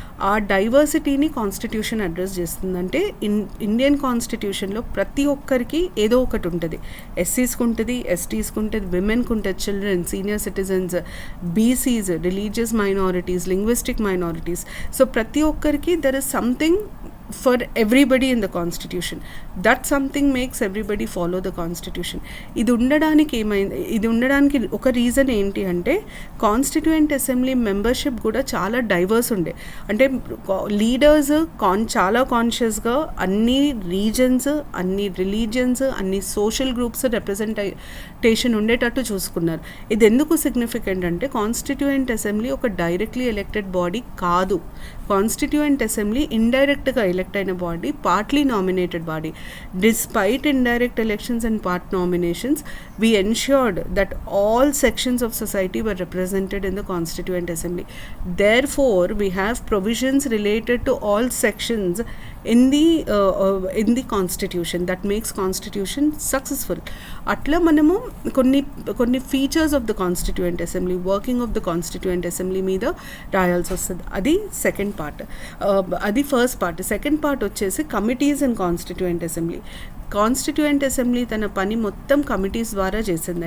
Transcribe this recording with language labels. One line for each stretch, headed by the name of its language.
Telugu: ఆ డైవర్సిటీని constitution address చేస్తుందంటే, Indian కాన్స్టిట్యూషన్లో ప్రతి ఒక్కరికి ఏదో ఒకటి ఉంటుంది. ఎస్సీస్కి ఉంటుంది, ఎస్టీస్కి ఉంటుంది, విమెన్కి ఉంటుంది, children, senior citizens, BCs, religious minorities, linguistic minorities.
English: so
Telugu: ప్రతి ఒక్కరికి
English: There is something for everybody in the constitution. That something makes everybody follow the constitution.
Telugu: ఇది ఉండడానికి ఒక రీజన్ ఏంటి అంటే, కాన్స్టిట్యూయెంట్ అసెంబ్లీ మెంబర్షిప్ కూడా చాలా డైవర్స్ ఉండే. అంటే లీడర్స్ చాలా కాన్షియస్గా అన్ని రీజన్స్, అన్ని రిలీజియన్స్, అన్ని సోషల్ గ్రూప్స్ రిప్రజెంటేషన్ ఉండేటట్టు చూసుకున్నారు. ఇది ఎందుకు సిగ్నిఫికెంట్ అంటే, కాన్స్టిట్యూయెంట్ అసెంబ్లీ ఒక డైరెక్ట్లీ ఎలెక్టెడ్ బాడీ కాదు. కాన్స్టిట్యూయెంట్ అసెంబ్లీ ఇండైరెక్ట్గా ఎలెక్ట్ అయిన body, partly nominated body.
English: Despite indirect elections and part nominations, we ensured that all sections of society were represented in the Constituent Assembly. Therefore, we have provisions related to all sections in the Constitution that makes Constitution successful.
Telugu: అట్లా మనము కొన్ని features of the constituent assembly, working of the constituent assembly మీద రాయాల్సి వస్తుంది. అది second part. అది first part. Second part వచ్చేసి committees and constituent assembly. Constituent assembly తన పని మొత్తం కమిటీస్ ద్వారా చేసింది.